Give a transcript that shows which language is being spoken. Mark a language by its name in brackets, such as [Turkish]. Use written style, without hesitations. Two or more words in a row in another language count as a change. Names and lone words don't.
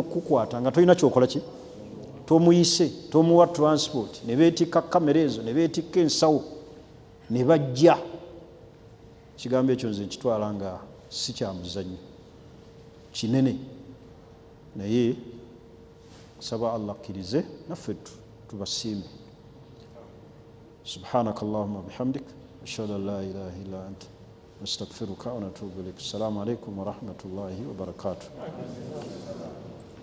[Ganda] okukukwata nga tolina kyokola ki tomuyise tomuwa transport ne beetikka kamera ezo ne beetikka ensawo ne bajja kigambo ekyo nze nkitwala nga si kya muzannyo kinene naye saba Allah akkirize naffe tubasiime [Arabic] سبحانك اللهم وبحمدك أشهد أن لا إله إلا أنت أستغفرك وأتوب إليك. السلام عليكم ورحمة الله وبركاته.